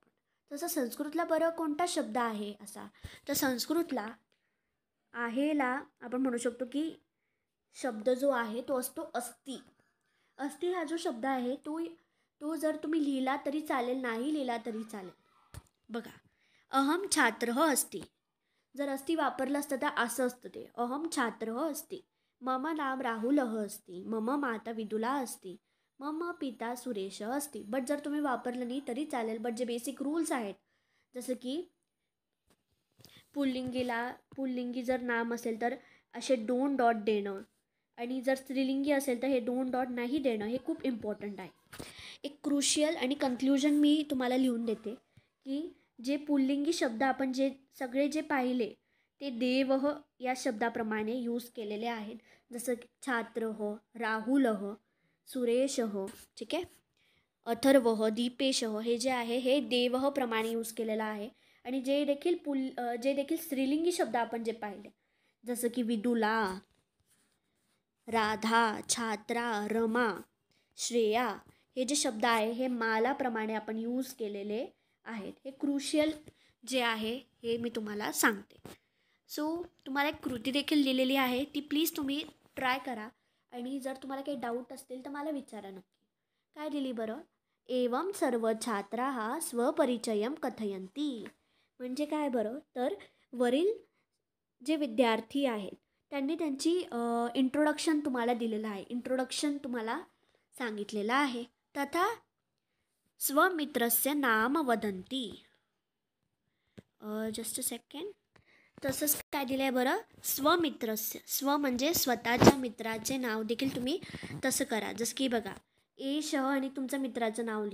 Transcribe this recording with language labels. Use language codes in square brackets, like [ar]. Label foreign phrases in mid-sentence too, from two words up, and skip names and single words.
[mr] तसं संस्कृतला बरं कोणता शब्द आहे असा? तर संस्कृतला आहेला आपण म्हणू शकतो की शब्द जो आहे तो असतो अस्ति. अस्ति हा जो शब्द आहे तो जर तुम्ही लिहिला तरी चालेल, नाही लिहिला तरी चालेल. बघा, [sa] अहम छात्रः अस्ति. [mr] जर अस्ति वापरलं असतं तर असं असतं ते, [sa] अहम छात्रः अस्ति. मम नाम राहुलः अस्ति. मम माता विदुला अस्ति. मम पिता सुरेशः अस्ति. [mr] बट जर तुम्ही वापरलं नाही तरी चालेल. बट जे [en] basic rules [mr] आहेत जसं की पुल्लिंगी जर नाम असेल तर असे 2 डॉट देणं, आणि जर स्त्रीलिंगी असेल तर हे 2 डॉट नाही देणं, हे खूप इम्पॉर्टंट आहे. एक क्रुशियल आणि कन्क्ल्युजन मी तुम्हाला लिहून देते की जे पुल्लिंगी शब्द आपण सगळे जे पाहिले ते देवः या शब्दाप्रमाणे यूज केलेले आहेत. जसं छात्रः, राहुलः, सुरेशः, ठीक आहे, अथर्वः, दीपेशः, हे जे आहे हे देवः प्रमाणे यूज केलेलं आहे. आणि जे देखील स्त्रीलिंगी शब्द आपण जे पाहिले जसं की विदुला, राधा, छात्रा, रमा, श्रेया, हे जे शब्द आहे हे मालाप्रमाणे आपण यूज केलेले आहेत. हे क्रुशियल जे आहे हे मी तुम्हाला सांगते. सो तुम्हाला एक कृती देखील दिलेली आहे, ती प्लीज तुम्ही ट्राय करा. आणि जर तुम्हाला काही डाऊट असतील तर मला विचारा नक्की. काय दिली बरं? [sa] एवं सर्व छात्राः स्वपरिचयं कथयन्ति. [mr] म्हणजे काय बरं? तर वरील जे विद्यार्थी आहेत त्यांनी त्यांची इंट्रोडक्शन तुम्हाला दिलेलं आहे, इंट्रोडक्शन तुम्हाला सांगितलेलं आहे. [sa] तथा स्वमित्रस्य नाम वदन्ति. [en] just a second. [mr] तसंच काय दिलं आहे बरं? स्वमित्रस्य. स्व म्हणजे स्वतःच्या मित्राचे नाव देखील तुम्ही तसं करा. जसं की बघा, एशः आणि तुमचं मित्राचं नाव